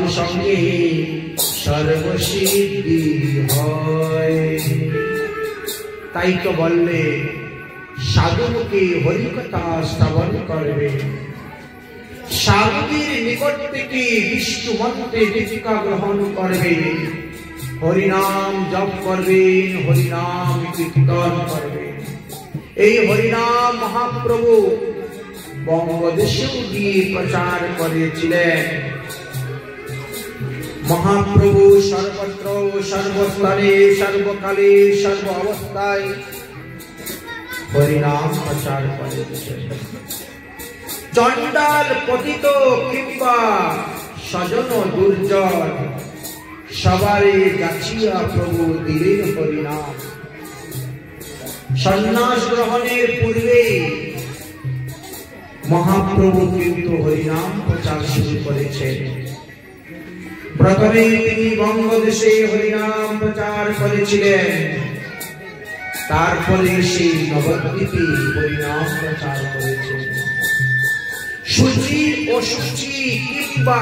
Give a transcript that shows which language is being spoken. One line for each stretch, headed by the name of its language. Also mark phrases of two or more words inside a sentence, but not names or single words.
Bangla: সঙ্গে সর্বসিদ্ধি হয় তাই তো বললে সাধুকে হরিকথা শ্রবণ করবে সাধুদের নিকট থেকে বিষ্ণু মন্ত্রে দীক্ষা গ্রহণ করবে হরিনাম জপ করবেন হরিনাম কীর্তন করবেন এই হরিনাম মহাপ্রভু বঙ্গদেশেও গিয়ে প্রচার করেছিলেন মহাপ্রভু সর্বত্র সর্বস্থলে সর্বকালে সর্ব অবস্থায় হরিনাম প্রচার করেছেন চণ্ডাল পতিত কিংবা সজ্জন দুর্জন সবারে যাচিয়া প্রভু দিলেন হরিনাম সন্ন্যাস গ্রহণের পূর্বে মহাপ্রভু কিন্তু হরিনাম প্রচার শুরু করেছেন প্রথমে তিনি বঙ্গদেশে হরিনাম প্রচার করেছিলেন তারপরে সেই নবদ্বীপে হরিনাম প্রচার করেছেন শুচি অশুচি কিংবা